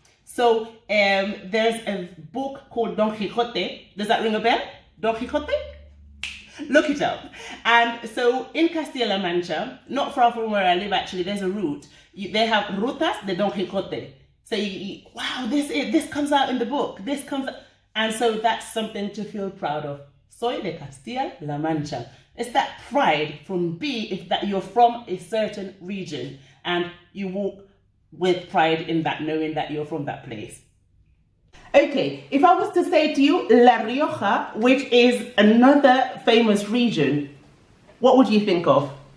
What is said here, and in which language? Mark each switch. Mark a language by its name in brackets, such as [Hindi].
[English] So there's a book called Don Quixote. Does that ring a bell? Don Quixote? Look it up. And so in Castilla-La Mancha, not far from where I live actually, there's a route. They have Rutas de Don Quixote. So wow, this comes out in the book. This comes, and so that's something to feel proud of. [Spanish] Soy de Castilla-La Mancha. [English] It's that pride from that you're from a certain region and you walk with pride in that, knowing that you're from that place. Okay, if I was to say to you La Rioja, which is another famous region, what would you think of?